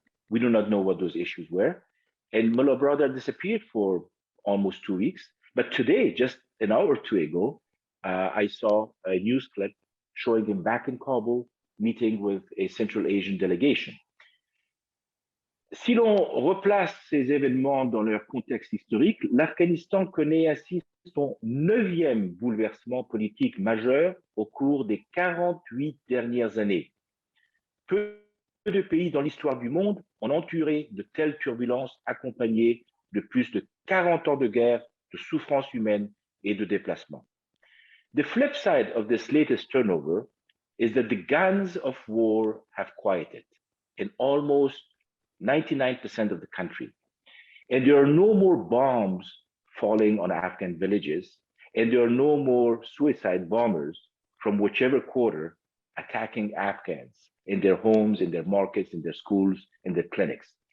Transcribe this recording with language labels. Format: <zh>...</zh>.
<en>We do not know what those issues were. And Mullah Baradar disappeared for almost 2 weeks. But today, just an hour or 2 ago, I saw a news clip showing him back in Kabul, meeting with a Central Asian delegation.</en> <fr>Si l'on replace ces événements dans leur contexte historique, l'Afghanistan connaît ainsi son 9e bouleversement politique majeur au cours des 48 dernières années. Peu de pays dans l'histoire du monde ont enduré de telles turbulences accompagnées de plus de 40 ans de guerre, de souffrance humaine et de déplacement.</fr> <en>The flip side of this latest turnover is that the guns of war have quieted in almost 99% of the country. And there are no more bombs falling on Afghan villages, and there are no more suicide bombers from whichever quarter attacking Afghans in their homes, in their markets, in their schools, in their clinics.</en>